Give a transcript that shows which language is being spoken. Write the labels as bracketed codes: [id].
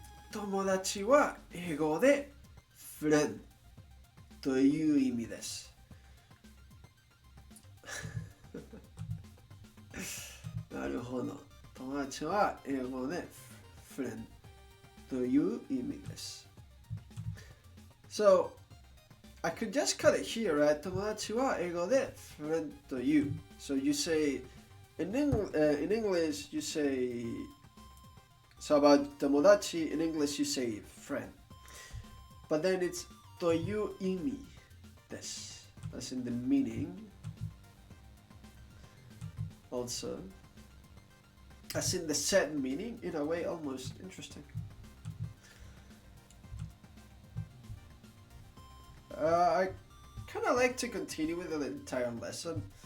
[ja] 友達は英語で friend という意味です。なるほど。友達は英語で friend という意味です。 [en] So, I could just cut it here, right? [ja] 友達は英語で friend という。 [en] So you say, in English, you say, so about 友達, in English you say friend. But then it's [ja] という意味です. [en] That's in the meaning. Also, as in the said meaning, in a way almost interesting. I kind of like to continue with the entire lesson.